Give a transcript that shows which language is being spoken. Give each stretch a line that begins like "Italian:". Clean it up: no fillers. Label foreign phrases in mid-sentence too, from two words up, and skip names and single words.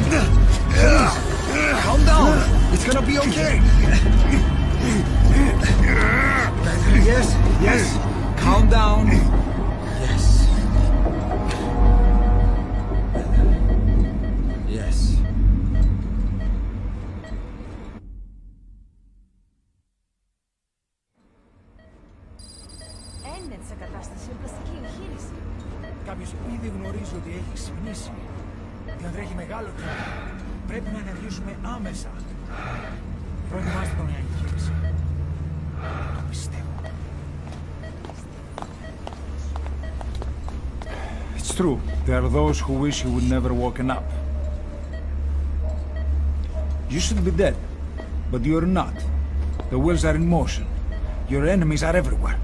English: Please! Calm down! It's gonna be okay! Yes, yes! Calm down! Yes. Yes.
Greek: Έμεινε σε κατάσταση πλαστική εγχείρηση. Κάποιος ήδη γνωρίζει ότι έχει ξυπνήσει. Δεν τρέχει μεγάλο κίνδυνο. Πρέπει να ενεργήσουμε άμεσα. Προετοιμάστε τον για εγχείρηση. Το πιστεύω.
English: It's true. There are those who wish you would never woken up. You should be dead, but you're not. The wheels are in motion. Your enemies are everywhere.